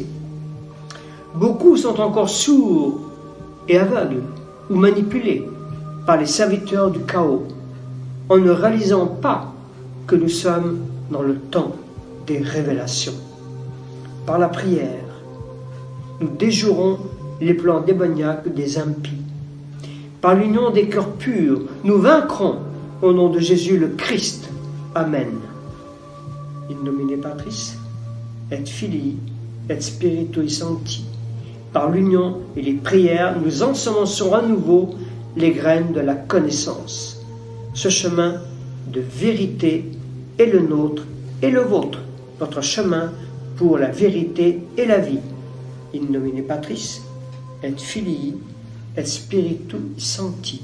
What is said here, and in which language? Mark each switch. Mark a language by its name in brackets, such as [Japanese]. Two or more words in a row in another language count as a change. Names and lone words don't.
[French] Beaucoup sont encore sourds et aveugles ou manipulés par les serviteurs du chaos, en ne réalisant pas que nous sommes dans le temps des révélations. Par la prière, nous déjouerons les plans démoniaques des impies. Par l'union des cœurs purs, nous vaincrons au nom de Jésus le Christ. Amen. [Latin] In nomine Patris, et Filii, et Spiritui Sancti. [French] Par l'union et les prières, nous ensemençons à nouveau les graines de la connaissance. Ce chemin de vérité est le nôtre et le vôtre, notre chemin pour la vérité et la vie. [Latin] In nomine Patris, et Filii, et Spiritui Sancti.